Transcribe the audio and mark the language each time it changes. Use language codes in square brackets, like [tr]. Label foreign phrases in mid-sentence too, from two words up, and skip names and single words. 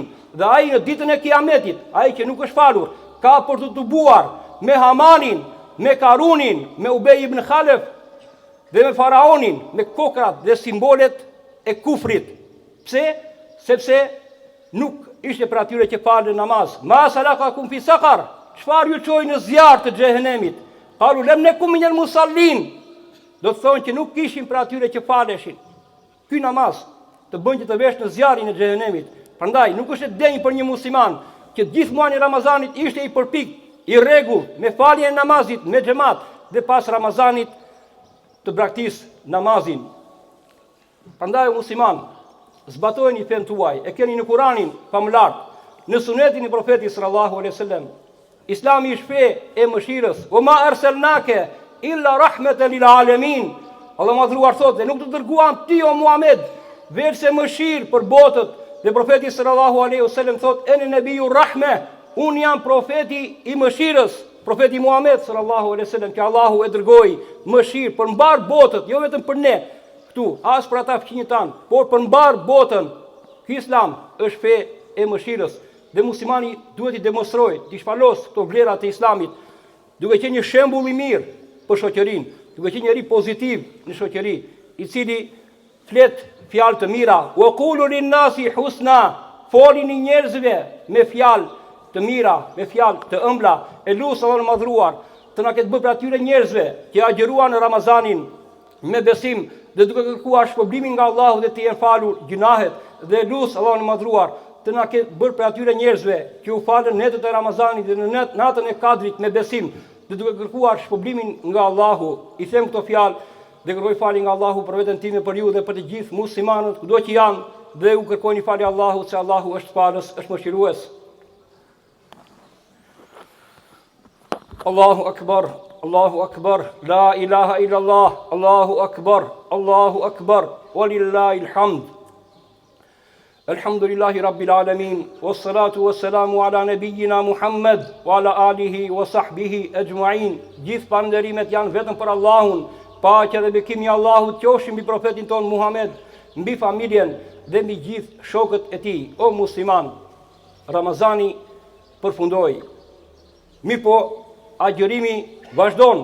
[sq] Dhe ai në ditën e Kiametit, ai që nuk është falur, ka për të tubuar me Hamanin, me Karunin, me Ubej ibn Khalef dhe me Faraonin, me kokrat dhe simbolet e kufrit. Pse? Sepse nuk ishte për atyre që falën namaz. [ar] ما سلككم في سقر, [sq] çfarë ju çoi në zjarr të xhehenemit? [ar] قالوا لم نك من المصلين. [sq] Do të thonë që nuk kishin për atyre që faleshin. Ky namaz të bën që të vesh në zjarrin e xhehenemit. Prandaj nuk është e denjë për një musliman që gjithë muajin e Ramazanit ishte i përpikt, i rregull me faljen e namazit me xhamat, dhe pas Ramazanit të braktis namazin. Prandaj musliman, zbatojeni fen tuaj, e keni në Kur'anin famlar, në sunetin e profetit [ar] صلى الله عليه وسلم. [sq] Islami është fe e mëshirës. [ar] وما أرسلناك إلا رحمة للعالمين. [sq] Allah madhruar thotë, nuk të dërguam ti o Muhammed veçse mëshirë për botët. Dhe profeti [ar] صلى الله عليه وسلم [sq] thotë, [ar] أنا نبي الرحمة, [sq] unë jam profeti i mëshirës. Profeti Muhammed [ar] صلى الله عليه وسلم, [sq] që Allahu e dërgoi mëshirë për mbar botët, jo vetëm për ne këtu, as për ata fëmijët tanë, por për mbar botën. Ky Islam është fe e mëshirës. Dhe muslimani duhet i demonstrojë, të shpalos këto vlera të Islamit, duke qenë një shembull i mirë për shoqërinë, duke qenë njëri pozitiv në shoqëri, i cili flet fjalë të mira. [ar] وقولوا للناس حسنا, [sq] folini njerëzve me fjalë të mira, me fjalë të ëmbla. E lutem Allahun e madhruar të na ketë bërë për atyre njerëzve që agjëruan në Ramazanin me besim dhe duke kërkuar shpëblimin nga Allahu dhe të jenë falur gjunahet. Dhe lutem Allahun e madhruar të na ketë bërë për atyre njerëzve që u falën netët e Ramazanit dhe në natën e Kadrit me besim dhe duke kërkuar shpëblimin nga Allahu. I them këto fjalë dhe kërkoj falje nga Allahu për veten time, për ju dhe për të gjithë muslimanët kudo që janë, dhe u kërkojni falje Allahut, se Allahu është falës, është mëshirues. [ar] الله أكبر، الله أكبر، لا إله إلا الله، الله أكبر، ولله الحمد. الحمد لله رب العالمين، والصلاة والسلام على نبينا محمد وعلى آله وصحبه أجمعين. [sq] Gjithë falënderimet janë vetëm për Allahun. Paqja dhe bekimi i Allahut qofshin mbi profetin ton Muhammed, mbi familjen dhe mbi gjithë shokët e tij. O musliman, Ramazani përfundoi. Po agjërimi vazhdon.